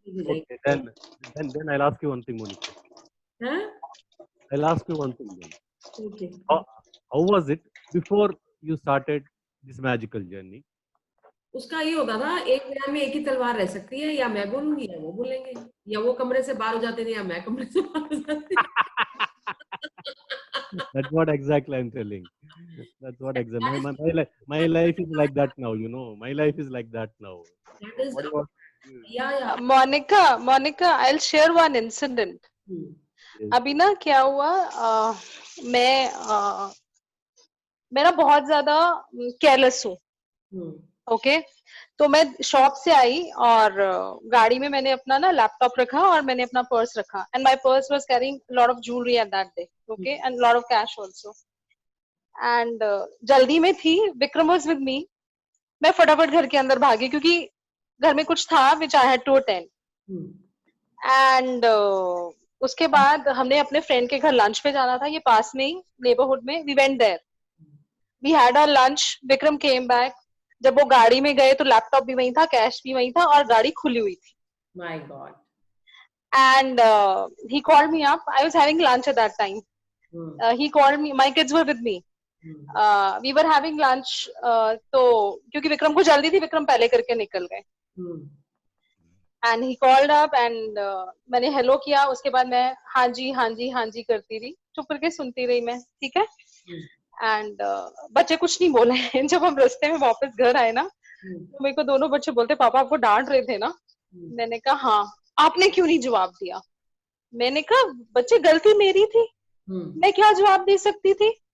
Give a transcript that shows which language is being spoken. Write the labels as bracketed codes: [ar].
[en] Okay, then I'll ask you one thing, Monica. Huh? I'll ask you one thing then. Okay. How was it before you started this magical journey? [hi] उसका ये होता था, एक minute में एक ही तलवार रह सकती है, या मैं बोलूंगी या वो बोलेंगे, या वो कमरे से बाहर हो जाते थे या मैं कमरे से बाहर हो जाती. [en] That's what exactly I'm telling. That's what exactly. My life is like that now, you know. My life is like that now. That is, yeah. Monica, I'll share one incident. [hi] अभी ना क्या हुआ, मैं ना बहुत ज्यादा केयरलेस हूँ. Okay तो मैं शॉप से आई और गाड़ी में मैंने अपना ना लैपटॉप रखा और मैंने अपना पर्स रखा [en] and my purse was carrying lot of jewellery at that day okay and lot of cash also and [hi] जल्दी में थी विक्रम [en] was with me [hi] मैं फटाफट घर के अंदर भागी क्योंकि घर में कुछ था [en] which I had to attend [hi] and उसके बाद हमने अपने फ्रेंड के घर लंच पे जाना था ये पास में ही नेबरहुड में [en] we went there we had our lunch [hi] Vikram [en] came back [hi] जब वो गाड़ी में गए तो लैपटॉप भी वहीं था कैश भी वहीं था और गाड़ी खुली हुई थी [en] My God and he called me up. I was having lunch at that time. He called me. My kids were with me. We were having lunch. [hi] तो क्योंकि विक्रम को जल्दी थी विक्रम पहले करके निकल गए [en] and he called up [hi] and मैंने हेलो किया उसके बाद मैं हाँ जी करती रही चुप करके सुनती रही मैं ठीक है and बच्चे कुछ नहीं बोले जब हम रास्ते में वापस घर आए ना तो मेरे को दोनों बच्चे बोलते पापा आपको डांट रहे थे ना मैंने कहा हाँ आपने क्यों नहीं जवाब दिया मैंने कहा बच्चे गलती मेरी थी मैं क्या जवाब दे सकती थी